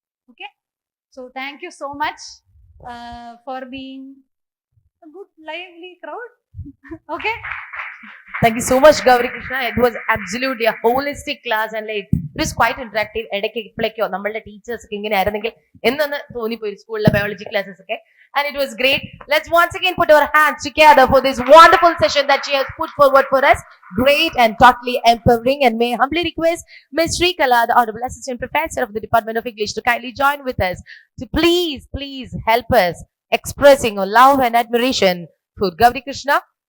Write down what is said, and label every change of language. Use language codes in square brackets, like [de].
[en] Okay, so thank you so much for being a good lively crowd. Okay, Thank you so much, Gauri Krishna. It was absolutely a holistic class and like it was quite interactive. [ml] ഇടയ്ക്ക് ഇപ്പോഴേക്കോ നമ്മളുടെ teachers ഒക്കെ ഇങ്ങനെ ആയിരുന്നെങ്കിൽ എന്നു തോന്നിപ്പോയി സ്കൂളിലെ biology classes ഒക്കെ. [en] And it was great. Let's once again put our hands together for this wonderful session that she has put forward for us. Great and totally empowering. And may I humbly request Ms. Srikala, the Honorable Assistant Professor of the Department of English, to kindly join with us to please help us expressing our love and admiration for Gauri Krishna.